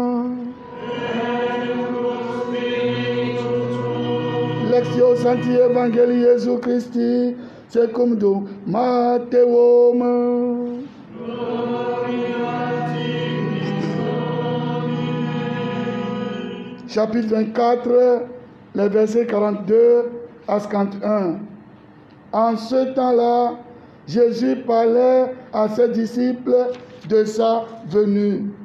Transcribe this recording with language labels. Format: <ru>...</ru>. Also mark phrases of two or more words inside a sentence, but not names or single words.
<la>Lectio Sancti Evangelii Jesu Christi secum dum Matteum.</la> <fr>Chapitre 24, les versets 42 à 51. En ce temps-là, Jésus parlait à ses disciples de sa venue.</fr>